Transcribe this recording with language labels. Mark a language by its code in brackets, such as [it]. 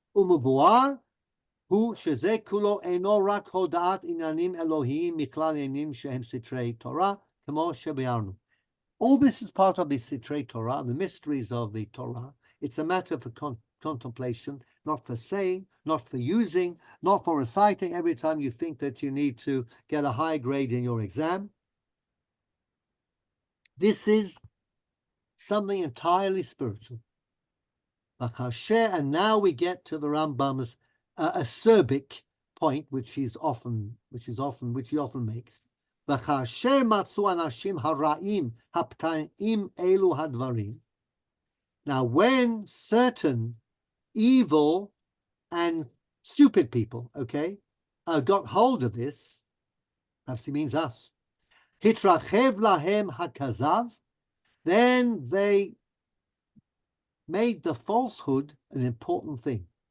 [he] ומבואר הוא שזה כולו אינו רק הודעת עניינים אלוהיים מכלל עניינים שהם סתרי תורה, כמו שביארנו. [en] All this is part of the Sitrei Torah, the mysteries of the Torah. It's a matter for contemplation, not for saying, not for using, not for reciting every time you think that you need to get a high grade in your exam. This is something entirely spiritual. And now we get to the Rambam's acerbic point, which he often makes. [he] וכאשר מצאו אנשים הרעים הפתאים אלו הדברים. [en] Now, when certain evil and stupid people, got hold of this, perhaps he means us, [he] התרחב להם הכזב, [en] then they made the falsehood an important thing.